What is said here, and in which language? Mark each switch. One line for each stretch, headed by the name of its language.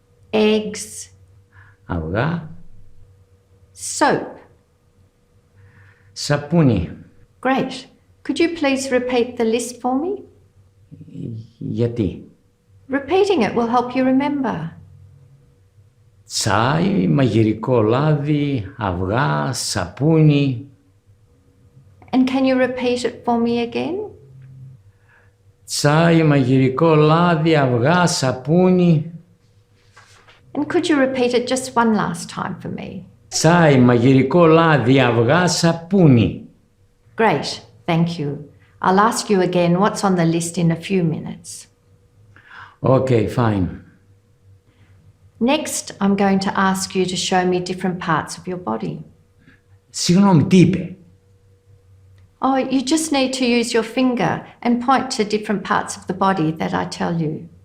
English: eggs,
Greek: Αυγά.
English: soap.
Greek: Σαπούνι.
English: Great. Could you please repeat the list for me?
Greek: Γιατί?
English: Repeating it will help you remember.
Greek: Τσάι, μαγειρικό λάδι, αυγά, σαπούνι.
English: And can you repeat it for me again?
Greek: Τσάι, μαγειρικό λάδι, αυγά, σαπούνι.
English: And could you repeat it just one last time for me?
Greek: Τσάι, μαγειρικό λάδι, αυγά, σαπούνι.
English: Great, thank you. I'll ask you again what's on the list in a few minutes. Okay, fine. Next, I'm going to ask you to show me different parts of your body.
Greek: Συγγνώμη, τι είπε?
English: Oh, you just need to use your finger and point to different parts of the body that I tell you.